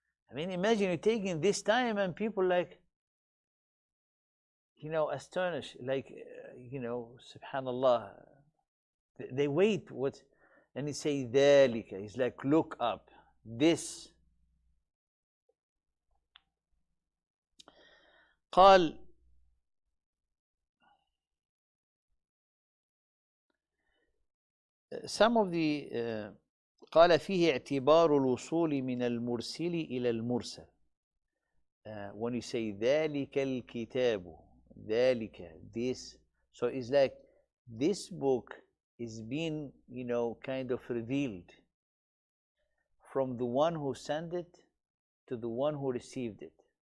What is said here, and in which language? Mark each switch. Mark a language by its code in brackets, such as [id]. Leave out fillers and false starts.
[en] I mean, imagine you taking this time and people like, astonished, like, subhanallah, they wait, and he say ذلك, it's like, look up, this. [ar] قال [en] some of the [ar] قال فيه اعتبار الوصول من المرسل إلى المرسل. [en] When you say [ar] ذلك الكتاب, [en] ذلك, this, so it's like this book is being, kind of revealed from the one who sent it to the one who received it.